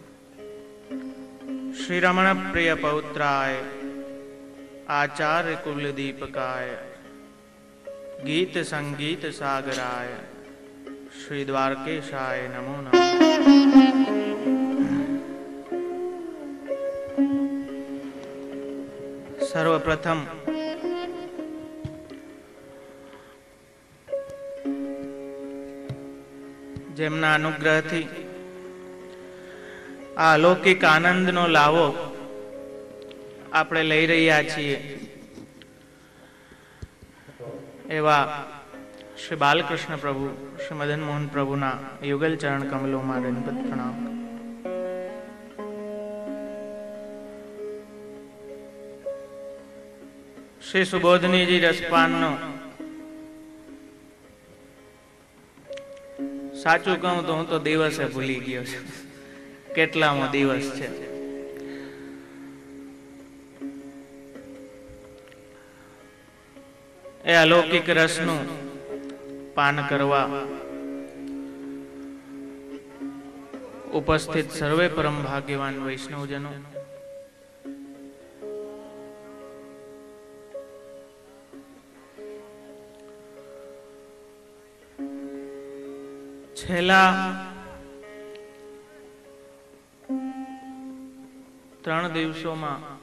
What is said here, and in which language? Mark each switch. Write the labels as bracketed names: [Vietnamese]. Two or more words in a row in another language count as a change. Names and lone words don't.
[Sanskrit] श्रीरमण प्रिय पौत्राय आचार्य कुलदीपकाय गीत संगीत सागराय श्री द्वारकेशाय नमो नमः। [Gujarati] सर्वप्रथम જેમના અનુગ્રહથી આ અલૌકિક આનંદનો લાવો આપણે લઈ રહ્યા છીએ એવા શ્રી બાલકૃષ્ણ પ્રભુ શ્રી મદન મોહન પ્રભુના યુગલ ચરણ કમલોમાં દંડવત પ્રણામ। શ્રી સુબોધનીજી રસપાનનો સાચું કહું તો હું તો દિવસે ભૂલી ગયો છે કેટલામો દિવસ છે। એ અલૌકિક રસનું પાન કરવા ઉપસ્થિત સર્વે પરમ ભાગ્યવાન વૈષ્ણવજનો છેલ્લા 3 દિવસો માં